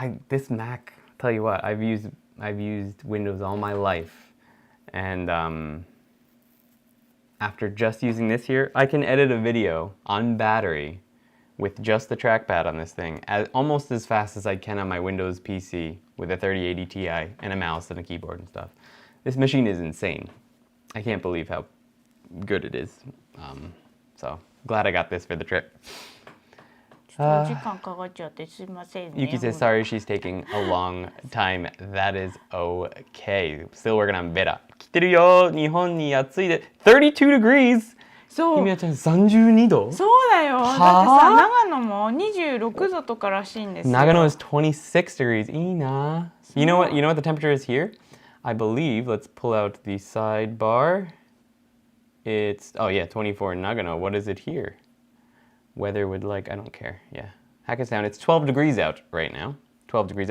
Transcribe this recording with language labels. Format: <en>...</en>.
<en>This Mac, tell you what, I've used Windows all my life, and after just using this here, I can edit a video on battery with just the trackpad on this thing almost as fast as I can on my Windows PC with a 3080 Ti and a mouse and a keyboard and stuff. This machine is insane. I can't believe how good it is. So glad I got this for the trip.</en> <ja>時間かかっちゃってすいませんね。</ja> <en>Yuki says sorry she's taking a long time. That is okay. Still working on beta.</en> <ja>来てるよ。日本に暑いで</ja> <en>32 degrees.</en> <ja>そう。ひみやちゃん32度? そうだよ。だってさ、長野も26度とからしいんですよ。</ja> <en>Nagano is 26 degrees.</en> <ja>いいな。</ja> <en>You know what the temperature is here? I believe, let's pull out the sidebar. It's, oh yeah, 24 in Nagano. What is it here? Weather would like, I don't care. Yeah. Hackettstown, it's 12 degrees out right now. 12 degrees.</en>